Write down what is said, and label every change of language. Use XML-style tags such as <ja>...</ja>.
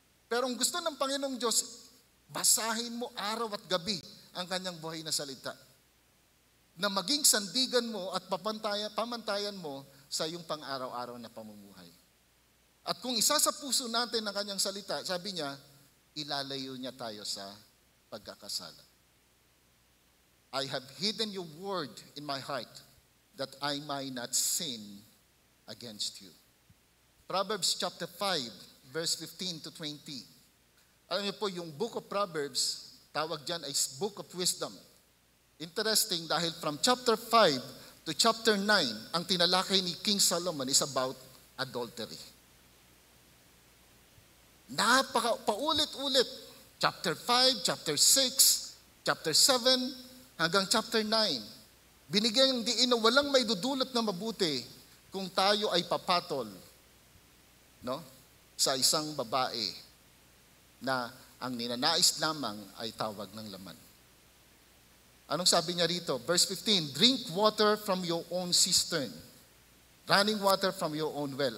<tl>Pero ang gusto ng Panginoong Diyos, basahin mo araw at gabi ang kanyang buhay na salita. Na maging sandigan mo at pamantayan mo sa iyong pang-araw-araw na pamumuhay. At kung isa sa puso natin ang kanyang salita, sabi niya, ilalayo niya tayo sa pagkakasala.</tl> <en>I have hidden your word in my heart that I might not sin against you. Proverbs chapter 5, verse 15 to 20.</en> <tl>Alam niyo po, yung book of Proverbs, tawag dyan ay book of wisdom.</tl> <en>Interesting dahil from chapter 5 to chapter 9,</en> <tl>ang tinalakay ni</tl> <en>King Solomon is about adultery.</en> <tl>Paulit-ulit. Chapter 5, chapter 6, chapter 7, hanggang chapter 9. Binigyan ng diin na walang may dudulot na mabuti kung tayo ay papatol, no? Sa isang babae na ang ninanais lamang ay tawag ng laman. Anong sabi niya rito?</tl> <en>Verse 15, drink water from your own cistern, running water from your own well.</en>